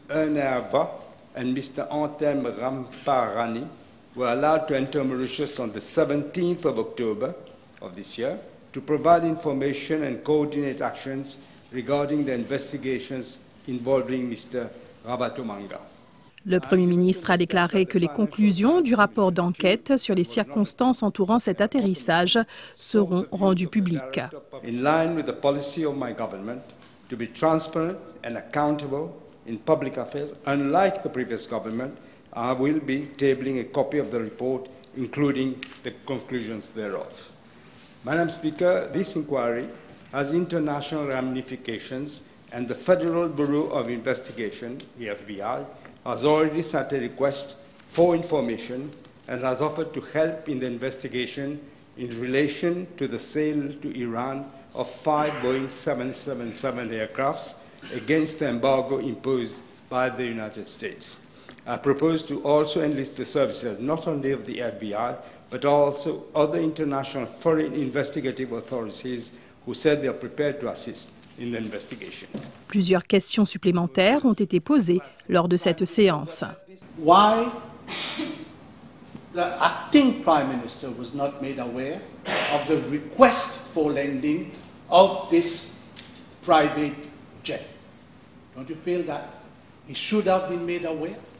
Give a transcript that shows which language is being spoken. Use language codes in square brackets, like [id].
[en] Ernerva and Mr. Antem Ramparani were allowed to enter Mauritius on the 17th of October of this year to provide information and coordinate actions regarding the investigations involving Mr. Rabatomanga. [fr] Le Premier ministre a déclaré que les conclusions du rapport d'enquête sur les circonstances entourant cet atterrissage seront rendues publiques. [en] In line with the policy of my government to be transparent and accountable in public affairs, unlike the previous government, I will be tabling a copy of the report, including the conclusions thereof. Madam Speaker, this inquiry has international ramifications, and the Federal Bureau of Investigation, the FBI, has already sent a request for information and has offered to help in the investigation in relation to the sale to Iran of 5 Boeing 777 aircrafts against the embargo imposed by the United States. I propose to also enlist the services not only of the FBI, but also other international foreign investigative authorities who said they are prepared to assist in the investigation. [fr] Plusieurs questions supplémentaires ont été posées lors de cette séance. [en] Why the acting Prime Minister was not made aware of the request for lending of this private jet? Don't you feel that he should have been made aware?